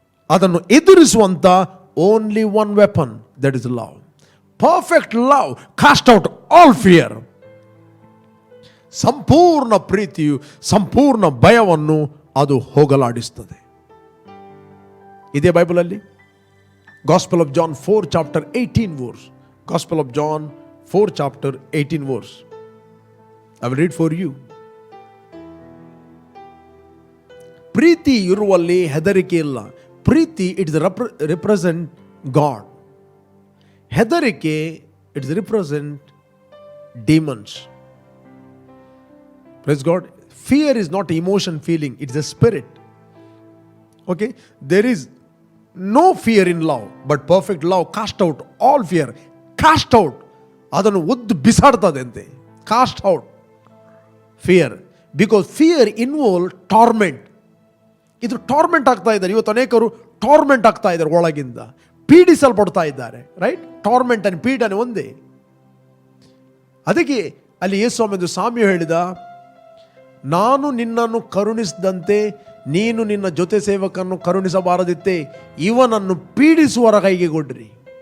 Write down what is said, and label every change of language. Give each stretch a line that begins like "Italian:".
Kannada: ಅದನ್ನು ಎದುರಿಸುವಂತ
English: Only one weapon, that is love. Perfect love cast out all fear.
Kannada: ಸಂಪೂರ್ಣ ಪ್ರೀತಿಯು ಸಂಪೂರ್ಣ ಭಯವನ್ನು ಅದು ಹೋಗಲಾಡಿಸ್ತದೆ. ಇದೇ ಬೈಬಲಲ್ಲಿ
English: Gospel of John 4 chapter 18 verse. Gospel of John 4 chapter 18 verse. I will read for you.
Kannada: ಪ್ರೀತಿ ಇರುವಲ್ಲಿ ಹೆದರಿಕೆ ಇಲ್ಲ. ಪ್ರೀತಿ
English: It's represent God. ಹೆದರಿಕೆ it's represent demons. Praise God. Fear is not emotion feeling, it's a spirit. Okay, there is no fear in love, but perfect love cast out all fear. Cast out,
Kannada: ಅದನ್ನು ಒದ್ದು ಬಿಸಾಡ್ತದೆ ಅಂತೆ.
English: Cast out fear, because fear involve torment.
Kannada: ಇದು torment ಆಗ್ತಾ ಇದ್ದಾರೆ. ಇವತ್ತು ಅನೇಕರು torment ಆಗ್ತಾ ಇದ್ದಾರೆ, ಒಳಗಿಂದ ಪೀಡಿಸಲ್ಪಡ್ತಾ ಇದ್ದಾರೆ. ರೈಟ್? ಟಾರ್ಮೆಂಟ್ ಅಂಡ್ ಪೀಡನೆ ಒಂದೇ. ಅದಕ್ಕೆ ಅಲ್ಲಿ ಯೇಸು ಸ್ವಾಮಿ ಸಾಮ್ಯ ಹೇಳಿದ, ನಾನು ನಿನ್ನನ್ನು ಕರುಣಿಸಿದಂತೆ ನೀನು ನಿನ್ನ ಜೊತೆ ಸೇವಕನ್ನು ಕರುಣಿಸಬಾರದಿತ್ತೆ, ಇವನನ್ನು ಪೀಡಿಸುವರ ಕೈಗೆ ಕೊಡ್ರಿ.